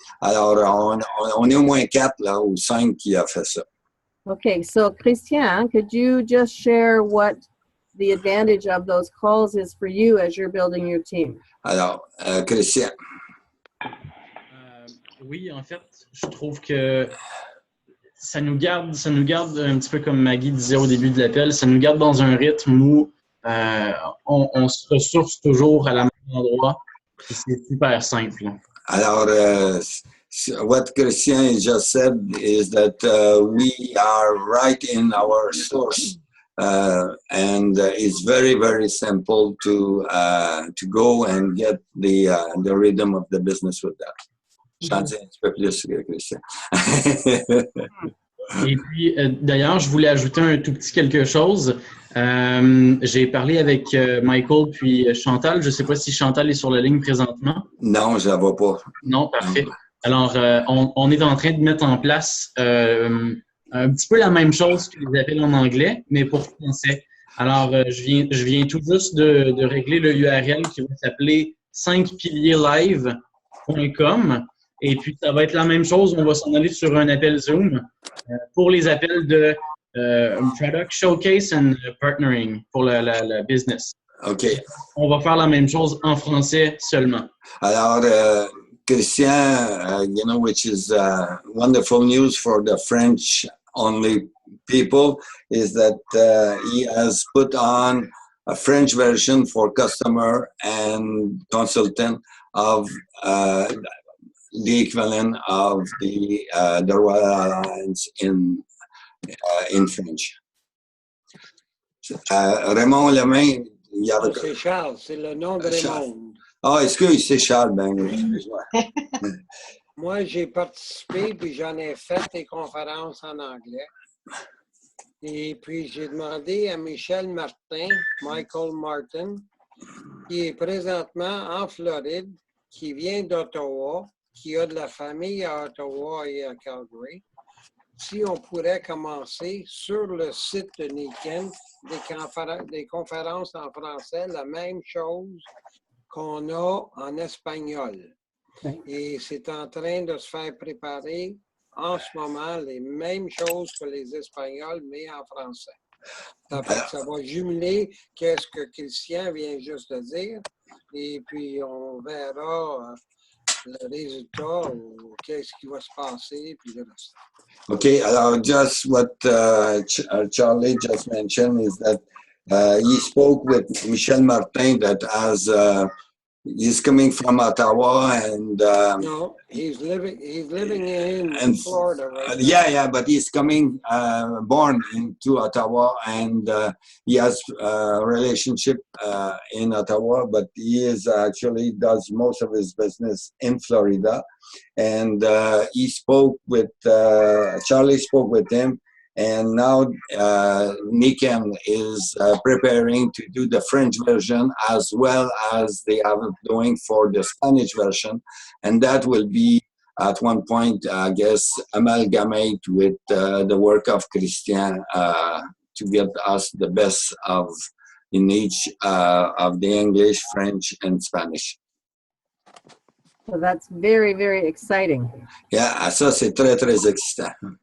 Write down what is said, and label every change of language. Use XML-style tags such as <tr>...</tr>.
<fr>Alors, on est au moins 4 là, ou 5 qui a fait ça.</fr> <en>Okay, so Christian, could you just share what the advantage of those calls is for you as you're building your team?</en> <fr>Alors, Christian. Oui, en fait, je trouve que ça nous garde un petit peu comme Maggie disait au début de l'appel, ça nous garde dans un rythme où on se ressource toujours à la même endroit. C'est super simple.</fr> <en>Alors, what Christian just said is that we are right in our source, and it's very, very simple to go and get the rhythm of the business with that.</en> <fr>J'en dis un petit peu plus, Christian. Et puis, d'ailleurs, je voulais ajouter un tout petit quelque chose. J'ai parlé avec Michael puis Chantal. Je ne sais pas si Chantal est sur la ligne présentement. Non, je ne la vois pas. Non, parfait. Alors, on est en train de mettre en place un petit peu la même chose que les appels en anglais, mais pour français. Alors, je viens tout juste de régler le URL qui va s'appeler 5pilierslive.com. Et puis, ça va être la même chose. On va s'en aller sur un appel Zoom pour les appels de Product Showcase and Partnering pour le business. OK. On va faire la même chose en français seulement.</fr> <en>Alors, Christian, you know, which is wonderful news for the French-only people, is that he has put on a French version for customer and consultant of the equivalent of the Royal Alliance in French.</en> <fr>Raymond Lemain, il y avait... C'est Charles, c'est le nom de Raymond. Ah, excuse, c'est Charles, ben, excuse-moi. Moi, j'ai participé, puis j'en ai fait des conférences en anglais. Et puis, j'ai demandé à Michel Martin, Michael Martin, qui est présentement en Floride, qui vient d'Ottawa, qui a de la famille à Ottawa et à Calgary, si on pourrait commencer sur le site de Niken des conférences en français, la même chose qu'on a en espagnol. Et c'est en train de se faire préparer en ce moment les mêmes choses que les Espagnols, mais en français. Ça va jumeler qu'est-ce que Christian vient juste de dire, et puis on verra le résultat ou qu'est-ce qui va se passer, puis le reste.</fr> <en>Okay, alors just what Charlie just mentioned is that he spoke with Michel Martin that as he's coming from Ottawa and no, he's living in Florida right now. Yeah, but he's coming born into Ottawa, and he has a relationship in Ottawa, but he is actually does most of his business in Florida. And he spoke with Charlie spoke with him, and now Niken is preparing to do the French version as well as they are doing for the Spanish version, and that will be at one point, I guess, amalgamate with the work of Christian to get us the best of in each of the English, French, and Spanish. So that's very, very exciting.</en> <fr>Yeah, ça c'est très, très excitant.</fr>